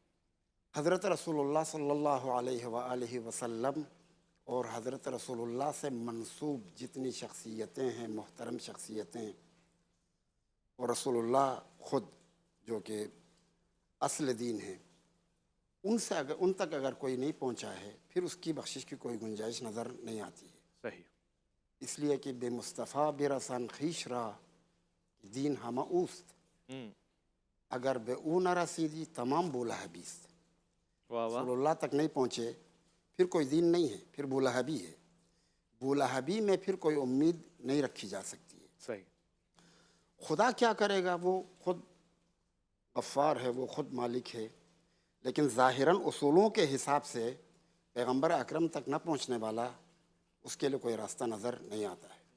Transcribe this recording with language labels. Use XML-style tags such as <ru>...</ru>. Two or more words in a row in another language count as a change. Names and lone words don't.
<ur>حضرت رسول اللہ</ur> <ar>صلی اللہ علیہ وآلہ وسلم</ar> <ur>اور حضرت رسول اللہ سے منسوب جتنی شخصیتیں ہیں، محترم شخصیتیں، اور رسول اللہ خود جو کہ اصل دین ہیں، ان تک اگر کوئی نہیں پہنچا ہے، پھر اس کی بخشش کی کوئی گنجائش نظر نہیں آتی ہے۔ صحیح۔ اس لیے کہ</ur> <fa>بے مصطفیٰ برسان خویش را دین ہمہ اوست، اگر بے او نہ رسیدی تمام بولا حبیست۔</fa> <ur>واہ واہ۔ رسول اللہ تک نہیں پہنچے پھر کوئی دین نہیں ہے، پھر بولہبی ہے۔ بولہبی میں پھر کوئی امید نہیں رکھی جا سکتی ہے۔ صحیح۔ خدا کیا کرے گا؟ وہ خود غفار ہے، وہ خود مالک ہے، لیکن ظاہراً اصولوں کے حساب سے پیغمبر اکرم تک نہ پہنچنے والا، اس کے لیے کوئی راستہ نظر نہیں آتا ہے۔</ur>